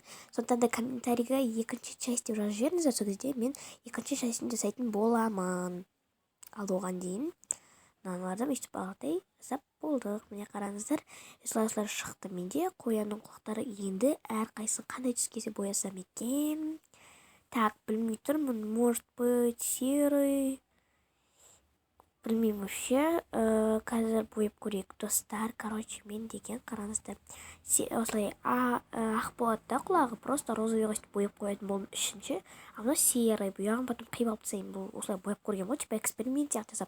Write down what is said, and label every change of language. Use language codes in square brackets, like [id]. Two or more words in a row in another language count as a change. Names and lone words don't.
[kk] Сондықтан да комментарийға 2-ші часть деп жазып жіберіңіздер, сол кезде мен 2-ші частьін жасайтын боламын. Ал оған дейін мыналардан өйстіп бағытай жасап болдық. Міне қараңыздар, осылай шықты менде қоянның құлақтары. Енді әрқайсысын қандай түскесе боясам екен. Так, білмей тұрмын, [ru] может быть серый. [kk] Білмеймін вообще. Қазір бояп көрейік достар. Короче, мен деген қараңыздар. Осылай ақ болады да құлағы, [ru] просто розовый [kk] өстіп бояп қоятын болдым үшінші. А мына серый, бұяғын потом қиып алып тастаймын. Бұл осылай бояп көрген ғой, типа эксперимент сияқты жасап.